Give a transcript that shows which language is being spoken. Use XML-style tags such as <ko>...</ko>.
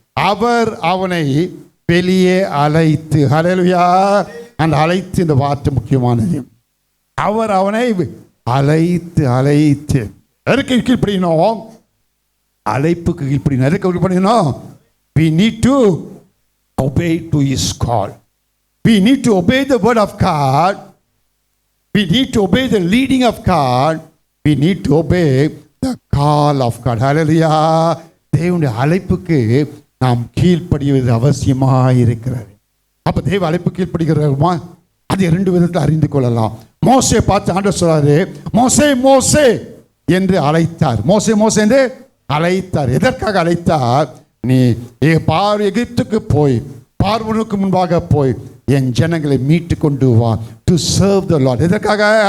<ta>அவர் அவனை வெளியே அழைத்து, ஹல்லேலூயா. அந்த அழைத்து இந்த வார்த்தை முக்கியமானது. அவர் அவனை அழைத்து எதற்கு கீழ்ப்படியணும்? அழைப்புக்கு கீழ்ப்படியணும். எதற்கு கீழ்ப்படியணும்?</ta> <en>We need to obey to his call. We need to obey the word of God. We need to obey the leading of God. We need to obey the call of God. Hallelujah.</en> <ta>தேவனுடைய அழைப்புக்கு நாம் கீழ்ப்படிவது அவசியமாக இருக்கிறது. அப்ப தேவ அழைப்பு கீழ்ப்படுகிறோமா? அது 2 விதத்தில் அறிந்து கொள்ளலாம். மோசே பார்த்து ஆண்டவர் சொல்றாரு, மோசே மோசே என்று அழைத்தார். மோசே மோசே என்று அழைத்தார். எதற்காக அழைத்தார்? நீ எகிப்துக்கு போய் பார்வோனுக்கு முன்பாக போய் என் ஜனங்களை மீட்டு கொண்டு வா,</ta> <en>To serve the Lord.</en> <ta>எதற்காக</ta>